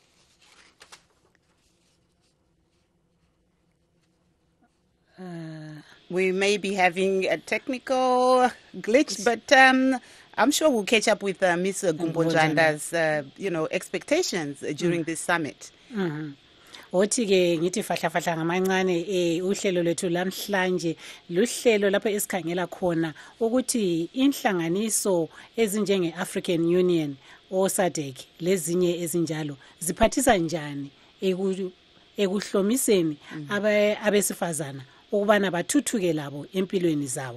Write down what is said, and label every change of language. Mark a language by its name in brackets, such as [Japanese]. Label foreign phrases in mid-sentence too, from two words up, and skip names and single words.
[English] We may be having a technical glitch, but I'm sure we'll catch up with Ms. Gumbonjanda's, expectations during this summit. [North Ndebele] Othi ke ngithi fahla ngamancane uhlelo lethu lamhlanje luhlelo lapho esikhangela khona ukuthi inhlanganiso ezinjenge African Union o SADC lezinye ezinjalo ziphathisa njani ekuhlomiseni abesifazana ukubana bathuthuke labo empilweni zabo.